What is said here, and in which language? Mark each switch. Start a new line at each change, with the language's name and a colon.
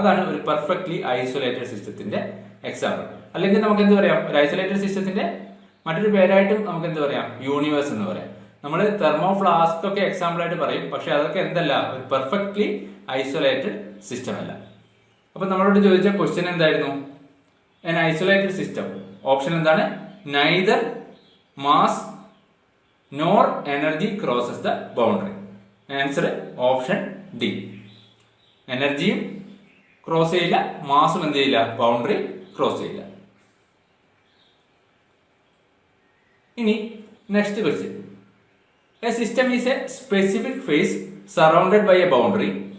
Malayalam: അതാണ് ഒരു perfectly isolated സിസ്റ്റത്തിന്റെ എക്സാമ്പിൾ. അല്ലെങ്കിൽ നമുക്ക് എന്ത് പറയാം? ഒരു ഐസൊലേറ്റഡ് സിസ്റ്റത്തിന്റെ മറ്റൊരു പേരായിട്ടും നമുക്ക് എന്ത് പറയാം? യൂണിവേഴ്സ് എന്ന് പറയാം. നമ്മൾ തെർമോ ഫ്ലാസ്ക് ഒക്കെ എക്സാമ്പിൾ ആയിട്ട് പറയും, പക്ഷെ അതൊക്കെ എന്തല്ല? ഒരു പെർഫെക്റ്റ്ലി ഐസൊലേറ്റഡ് സിസ്റ്റം അല്ല. അപ്പൊ നമ്മളോട് ചോദിച്ച ക്വസ്റ്റ്യൻ എന്തായിരുന്നു?
English: an isolated system.
Malayalam: ഓപ്ഷൻ എന്താണ്?
English: neither mass nor energy crosses the boundary.
Malayalam: Answer option D. എനർജിയും ക്രോസ് ചെയ്യില്ല, മാസും എന്ത് ചെയ്യില്ല? ബൗണ്ടറി ക്രോസ് ചെയ്യില്ല. ഇനി next question.
English: A system is a specific phase surrounded by a boundary.